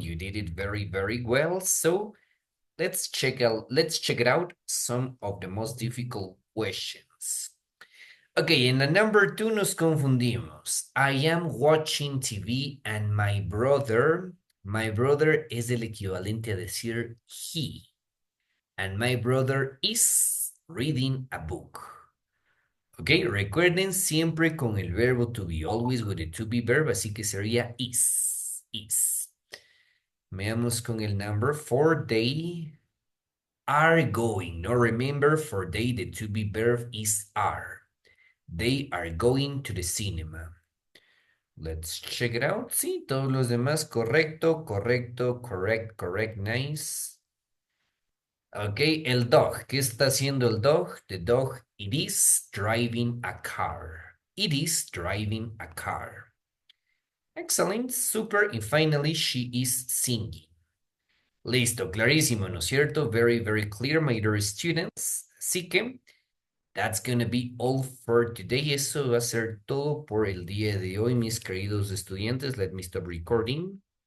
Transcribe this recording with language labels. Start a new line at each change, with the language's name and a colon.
English: You did it very, very well. So let's check it out, some of the most difficult questions. Okay,
Spanish: en la number 2 nos confundimos.
English: I am watching TV and my brother
Spanish: es el equivalente a decir
English: he. And my brother is reading a book.
Spanish: Ok, recuerden siempre con el verbo to be,
English: always with the to be verb,
Spanish: así que sería is. Veamos con el number 4,
English: they are going. No, remember, for they, the to be verb is are. They are going to the cinema. Let's check it out.
Spanish: Sí, todos los demás, correcto,
English: correct, nice.
Spanish: Ok, el dog. ¿Qué está haciendo el dog?
English: The dog, it is driving a car. It is driving a car. Excellent, super. And finally, she is singing.
Spanish: Listo, clarísimo, ¿no es cierto?
English: Very, very clear, my dear students.
Spanish: Así que,
English: that's gonna be all for today.
Spanish: Eso va a ser todo por el día de hoy, mis queridos estudiantes.
English: Let me stop recording.